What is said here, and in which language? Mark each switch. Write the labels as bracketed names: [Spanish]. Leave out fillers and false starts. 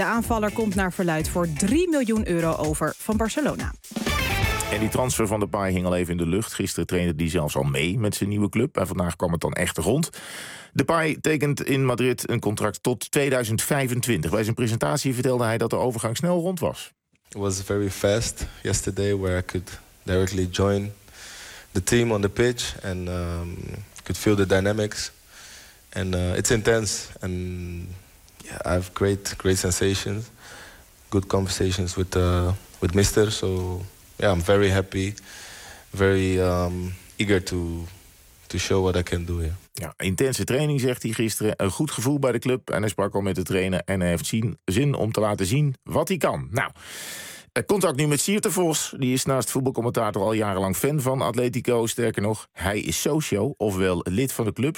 [Dutch] De aanvaller komt naar verluid voor 3 miljoen euro over van Barcelona. En die transfer van Depay hing al even in de lucht. Gisteren trainde hij zelfs al mee met zijn nieuwe club. En vandaag kwam het dan echt rond. Depay tekent in Madrid een contract tot 2025. Bij zijn presentatie vertelde hij dat de overgang snel rond was. [English] It was very fast yesterday where I could directly join the team on the pitch. And could feel the dynamics. And it's intense. And yeah, I have great sensations. Good conversations with Mister. So yeah, I'm very happy. Very eager to show what I can do here. [Dutch] Ja, intense training, zegt hij gisteren. Een goed gevoel bij de club. En hij sprak al met de trainer. En hij heeft zin om te laten zien wat hij kan. Nou, contact nu met Siert de Vos. Die is naast voetbalcommentator al jarenlang fan van Atletico. Sterker nog, hij is socio, ofwel lid van de club.